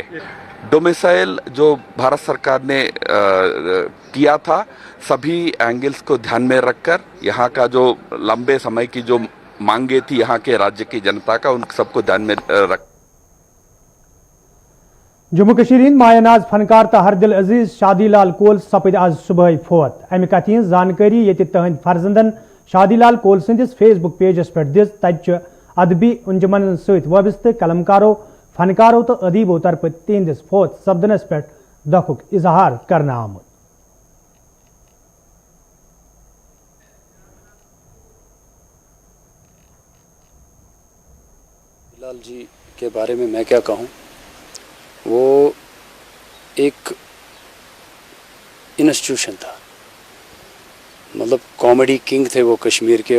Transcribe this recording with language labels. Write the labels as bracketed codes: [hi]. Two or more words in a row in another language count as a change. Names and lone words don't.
[hi] डोमिसाइल जो भारत सरकार ने किया था, सभी एंगल्स को ध्यान में रखकर यहाँ का जो लंबे समय की जो मांगे थी यहाँ के राज्य की जनता का, उन सबको ध्यान में रख। [ks] जम्मू कश्मीर हिंद मायनाज फनकार तो हरदिल अजीज शादी लाल कोल सपद आज सुबह फोत। अमि कथ हज जानकारी ये तहद फर्जंदन शादी लाल कोल संदिस फेसबुक पेजस पे दिस। तत अदबी अंजुमन सत वाबस्त कलमकारों, फनकारों तो अदीबों तरफ तिहंदिस फोत सपदनस पे दुखुक इजहार करना आमुत। [hi] लाल जी के बारे में मैं क्या कहूँ, वो एक इंस्टीट्यूशन था, मतलब [en] comedy king [hi] थे वो कश्मीर के।